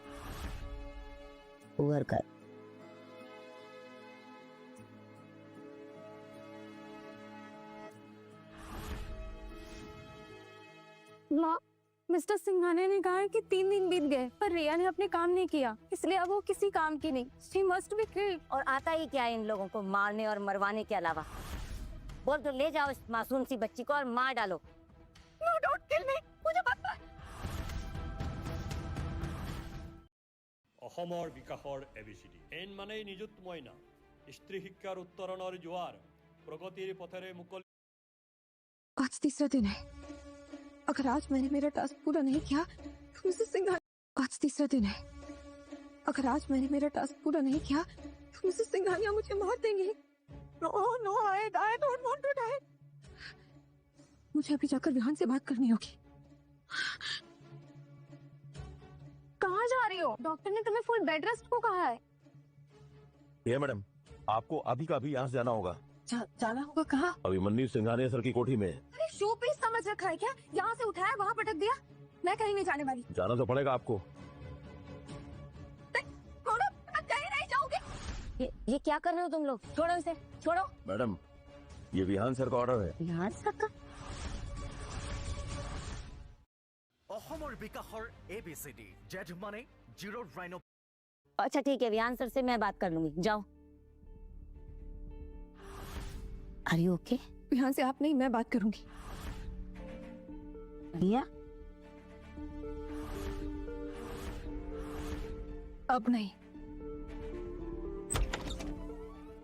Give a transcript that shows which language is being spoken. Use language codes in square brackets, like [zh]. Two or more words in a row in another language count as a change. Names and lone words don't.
[hi] पुअर कर। माँ, मिस्टर सिंघानिया ने कहा है कि 3 दिन बीत गए पर रिया ने अपने काम नहीं किया, इसलिए अब वो किसी काम की नहीं। [en] She must be killed। [hi] और आता ही क्या है इन लोगों को मारने और मरवाने के अलावा? बोल तो ले जाओ इस मासूम सी बच्ची को और मार डालो। [en] No, don't kill me। [hi] मुझे मत मार। [as] অসমৰ বিকাশৰ ABCD এন মানেই নিযুত মইনা, স্ত্ৰী শিক্ষাৰ উত্তৰণৰ জোৱাৰ, প্ৰগতিৰ পথেৰে মুকলি। [hi] आज तीसरा दिन है। अगर आज मैंने मेरा टास्क पूरा नहीं किया तो मिसेस सिंघानिया। आज तीसरा दिन है। अगर आज मैंने मेरा टास्क पूरा नहीं किया तो मिसेस सिंघानिया मुझे मार देंगी। [en] No no, I don't want to die. [hi] मुझे अभी जाकर विहान से बात करनी होगी। कहाँ जा रही हो? डॉक्टर ने तुम्हें [en] full bed rest [hi] को कहा है। ये मैडम, आपको अभी का अभी यहाँ से जाना होगा। जाना होगा कहाँ? अभिमन्यु सिंघानिया सर की कोठी में। अरे [en] show piece [hi] समझ रखा है क्या? यहाँ से उठाया वहाँ पटक दिया। मैं कहीं नहीं जाने वाली। जाना तो पड़ेगा आपको। छोड़ो, मैं कहीं नहीं जाऊंगी। ये क्या कर रहे हो तुम लोग? छोड़ो इसे, छोड़ो। मैडम, ये विहान सर का ऑर्डर है। विहान सर का? [as] অসমৰ বিকাশৰ ABCD জেড মানে জিৰো ৰাইনো। [hi] अच्छा ठीक है, विहान सर से मैं बात कर लूंगी, जाओ। [en] Are you okay? [hi] विहान से आप नहीं, मैं बात करूंगी। रिया? अब नहीं।